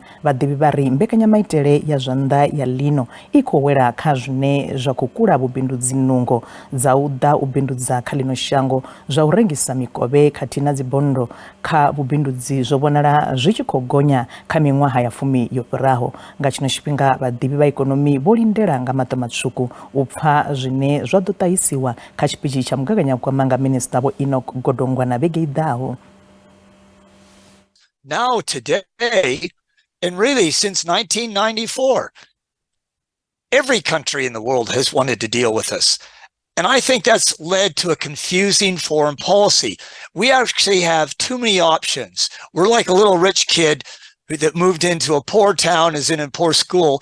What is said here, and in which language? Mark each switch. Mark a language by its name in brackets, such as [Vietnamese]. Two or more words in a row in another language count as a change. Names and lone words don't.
[Venda] Vhaḓivhi vha ri mbekanyamaitele ya zwa nnḓa ya ḽino i khou wela kha zwine zwa khou kula vhubindudzi nungo dza u ḓa u bindudza kha ḽino shango, zwa u rengisa mikovhe khathihi na dzibondo kha vhubindudzi zwo vhonala zwi tshi khou gonya kha miṅwaha ya 10 yo fhiraho. Nga tshino tshifhinga vhaḓivhi vha ikonomi vho lindela nga maṱo matswuku u pfha zwine zwa ḓo ṱahisiwa kha tshipitshi tsha mugaganyagwama nga minista Vho Enoch Godongwa na vhege i ḓaho. [English] Now today, and really since 1994, every country in the world has wanted to deal with us. And I think that's led to a confusing foreign policy. We actually have too many options. We're like a little rich kid that moved into a poor town, is in a poor school.